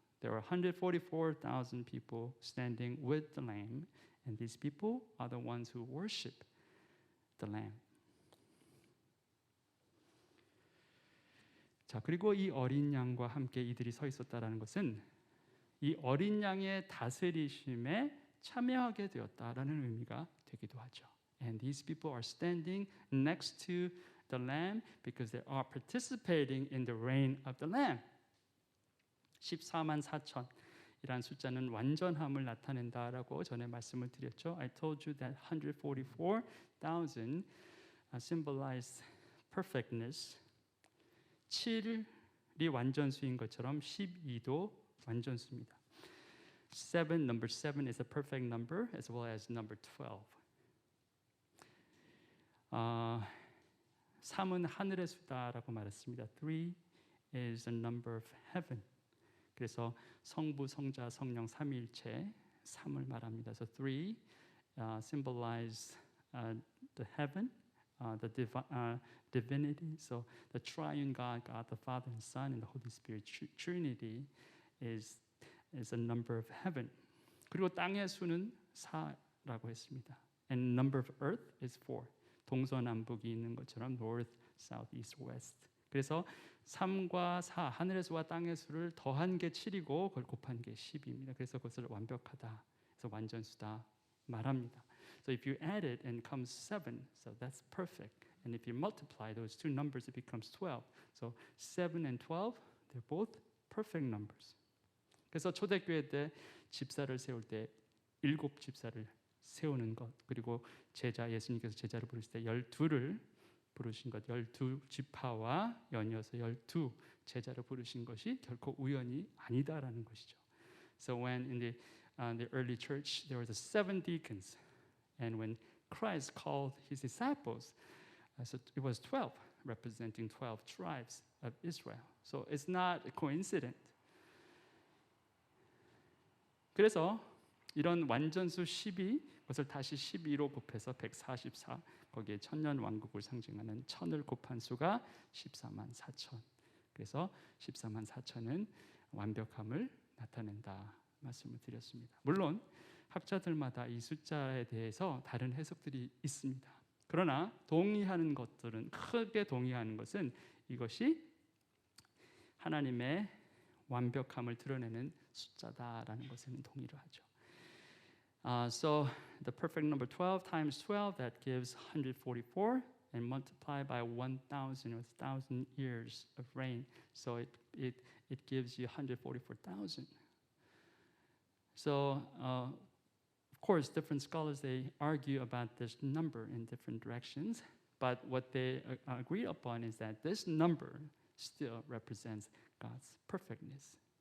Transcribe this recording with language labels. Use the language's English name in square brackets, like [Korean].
[English] There were 144,000 people standing with the lamb, and these people are the ones who worship the lamb. [Korean] 자, 그리고 이 어린 양과 함께 이들이 서 있었다라는 것은 이 어린 양의 다스리심에 참여하게 되었다라는 의미가 되기도 하죠. [English] And these people are standing next to the Lamb because they are participating in the reign of the Lamb. [Korean] 14만 4천이란 숫자는 완전함을 나타낸다라고 전에 말씀을 드렸죠. [English] I told you that 144,000 symbolized perfectness. [Korean] 7이 완전수인 것처럼 12도 완전수입니다. [English] number 7 is a perfect number as well as number 12. [Korean] 3은 하늘의 수다라고 말했습니다. [English] 3 is the number of heaven. [Korean] 그래서 성부, 성자, 성령 삼위일체 3을 말합니다. [English] So 3 symbolize the heaven, the divinity. So the triune God, God the Father and Son and the Holy Spirit Trinity is a number of heaven. [Korean] 그리고 땅의 수는 4라고 했습니다. [English] And number of earth is 4. [Korean] 동서남북이 있는 것처럼 [English] north, south, east, west. [Korean] 그래서 3과 4, 하늘의 수와 땅의 수를 더한 게 7이고 그걸 곱한 게 10입니다. 그래서 그것을 완벽하다, 그래서 완전수다 말합니다. [English] So if you add it and comes 7, so that's perfect. And if you multiply those two numbers, it becomes 12. So 7 and 12, they're both perfect numbers. [Korean] 그래서 초대교회 때 집사를 세울 때 7 집사를 세우는 것, 그리고 제자, 예수님께서 제자를 부르실 때 12를 부르신 것, 12지파와 연이어서 12 제자를 부르신 것이 결코 우연이 아니다라는 것이죠. [English] So when in the early church there were 7 deacons, and when Christ called his disciples, so it was 12, representing 12 tribes of Israel. So it's not a coincidence. [Korean] 그래서 이런 완전수 10이 그것을 다시 12로 곱해서 144, 거기에 천년 왕국을 상징하는 천을 곱한 수가 14만 4천. 그래서 14만 4천은 완벽함을 나타낸다 말씀을 드렸습니다. 물론 학자들마다 이 숫자에 대해서 다른 해석들이 있습니다. 그러나 동의하는 것들은, 크게 동의하는 것은 이것이 하나님의 완벽함을 드러내는 숫자다라는 것에는 동의를 하죠. [English] So the perfect number 12 times 12, that gives 144, and multiply by 1,000 or 1,000 years of reign. So it gives you 144,000. So of course, different scholars, they argue about this number in different directions, but what they agree upon is that this number still represents God's perfectness.